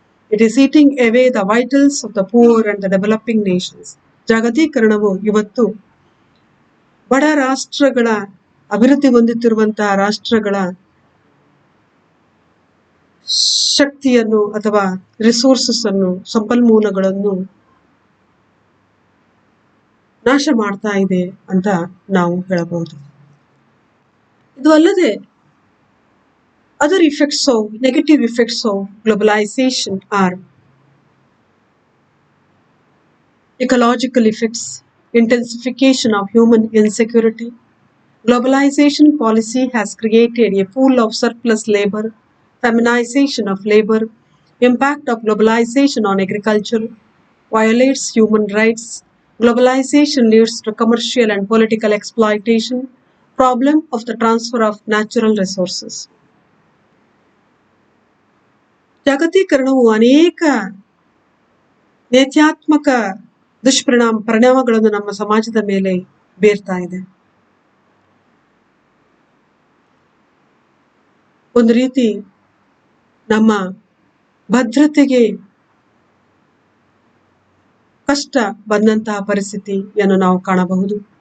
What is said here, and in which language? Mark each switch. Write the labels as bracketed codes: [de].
[en] It is eating away the vitals of the poor and the developing nations. [kn] ಜಾಗತೀಕರಣವು ಇವತ್ತು ಬಡ ರಾಷ್ಟ್ರಗಳ, ಅಭಿವೃದ್ಧಿ ಹೊಂದುತ್ತಿರುವಂತಹ ರಾಷ್ಟ್ರಗಳ ಶಕ್ತಿಯನ್ನು ಅಥವಾ ರಿಸೋರ್ಸಸ್ ಅನ್ನು, ಸಂಪನ್ಮೂಲಗಳನ್ನು ನಾಶ ಮಾಡ್ತಾ ಇದೆ ಅಂತ ನಾವು ಹೇಳಬಹುದು. ಇದು ಅಲ್ಲದೆ [en] Other negative effects of globalization are ecological effects, intensification of human insecurity. Globalization policy has created a pool of surplus labor, feminization of labor, impact of globalization on agriculture, violates human rights. Globalization leads to commercial and political exploitation, problem of the transfer of natural resources. [kn] ಜಾಗತೀಕರಣವು ಅನೇಕ ನೇತ್ಯಾತ್ಮಕ ಪರಿಣಾಮಗಳನ್ನು ನಮ್ಮ ಸಮಾಜದ ಮೇಲೆ ಬೀರ್ತಾ ಇದೆ. ಒಂದು ರೀತಿ ನಮ್ಮ ಭದ್ರತೆಗೆ ಕಷ್ಟ ಬಂದಂತಹ ಪರಿಸ್ಥಿತಿಯನ್ನು ನಾವು ಕಾಣಬಹುದು.